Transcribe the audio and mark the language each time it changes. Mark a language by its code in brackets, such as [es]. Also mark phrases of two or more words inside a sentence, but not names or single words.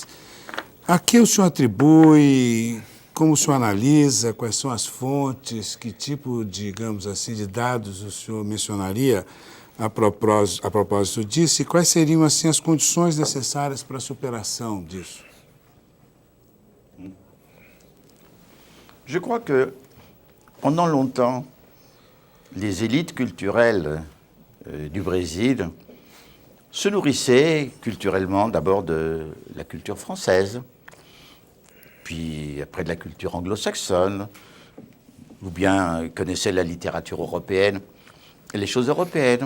[pt] A que o senhor atribui, como o senhor analisa, quais são as fontes, que tipo, digamos assim, de dados o senhor mencionaria a propósito disso e quais seriam assim as condições necessárias para a superação disso? [fr] Je crois que pendant longtemps, les élites culturelles du Brésil se nourrissaient culturellement d'abord de la culture française, puis après de la culture anglo-saxonne, ou bien connaissaient la littérature européenne et les choses européennes.